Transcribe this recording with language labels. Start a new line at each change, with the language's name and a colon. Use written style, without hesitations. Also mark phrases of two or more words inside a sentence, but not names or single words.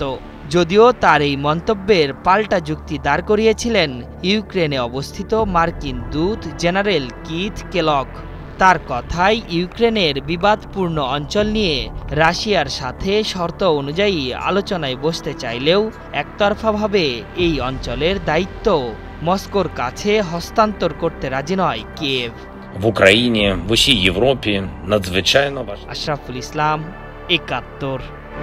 Bangla: যদিও তার এই মন্তব্যের পাল্টা যুক্তি দাঁড় করিয়েছিলেন ইউক্রেনে অবস্থিত মার্কিন দূত জেনারেল কিথ কেলগ। তার কথায় ইউক্রেনের বিবাদপূর্ণ অঞ্চল নিয়ে রাশিয়ার সাথে শর্ত অনুযায়ী আলোচনায় বসতে চাইলেও একতরফাভাবে এই অঞ্চলের দায়িত্ব মস্কোর কাছে হস্তান্তর করতে রাজি নয় কিয়েভ।
Ukrainian: В Україні, в усій Європі надзвичайно важливо.
Bangla: আশরাফুল ইসলাম, 71।